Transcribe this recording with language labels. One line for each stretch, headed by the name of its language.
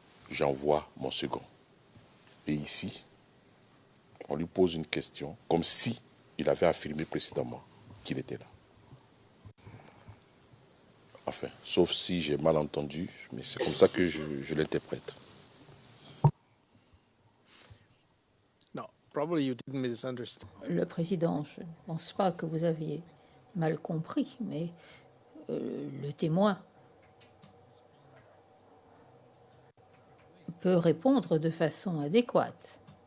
French: j'envoie mon second. Et ici, on lui pose une question comme si il avait affirmé précédemment qu'il était là. Enfin, sauf si j'ai mal entendu, mais c'est comme ça que je l'interprète.
English: No, probably you didn't misunderstand.
French: Le président, je ne pense pas que vous aviez mal compris, mais le témoin peut répondre de façon adéquate.